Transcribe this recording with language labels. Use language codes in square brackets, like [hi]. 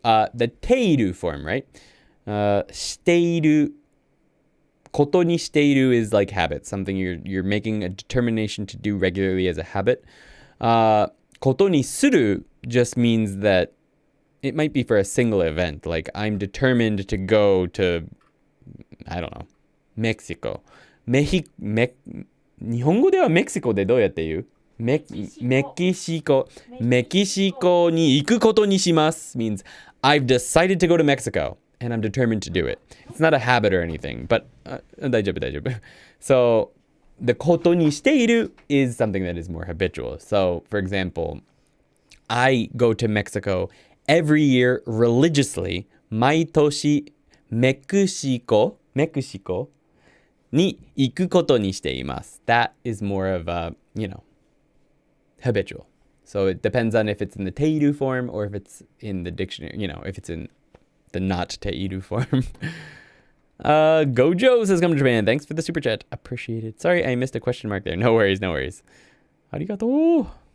[en] The teiru form, right? [ja] していることにしている [en] is like habit, something you're making a determination to do regularly as a habit. [ja] ことにする [en] just means that it might be for a single event. Like I'm determined to go to, I don't know, Mexico. [ja] 日本語ではメキシコでどうやって言う？メキシコに行くことにします [en] means I've decided to go to Mexico and I'm determined to do it. It's not a habit or anything, but [ja] 大丈夫。 [en] So the [ja] ことにしている [en] is something that is more habitual. So for example, I go to Mexico every year religiously. [ja] 毎年メキシコに行くことにしています. [en] That is more of a, habitual. So it depends on if it's in the teiru form or if it's in the dictionary, if it's in the not teiru form. Gojo says, come to Japan. Thanks for the super chat. Appreciate it. Sorry, I missed a question mark there. No worries. Arigato.